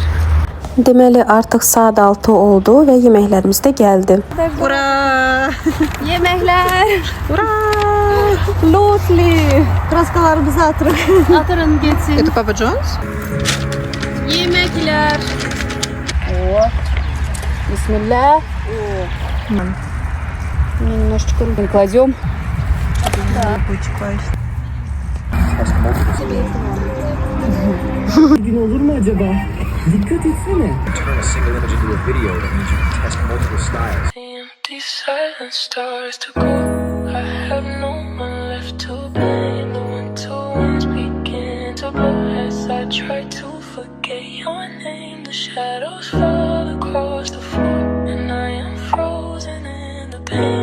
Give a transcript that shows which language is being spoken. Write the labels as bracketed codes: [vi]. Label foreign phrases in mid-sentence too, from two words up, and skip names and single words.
[az] Deməli, artıq saat 6 oldu və yeməklərimiz də gəldi. Ура! Yeməklər. Ура! Lovely. Kraskalarımızı atırın. Atırın geçsin. [ru] Это Папа Джонс? [az] Yeməklər. Oh. Bismillah. [ru] Немножечко кладем. [tr] Gün olur mu acaba? Dikkat etsene. [en] Turn a single image into a video that means you can test multiple styles. The empty silence starts to grow. I have no one left to blame. The winter winds begin to blow as I try to forget your name. The shadows fall across the floor, and I am frozen in the pain.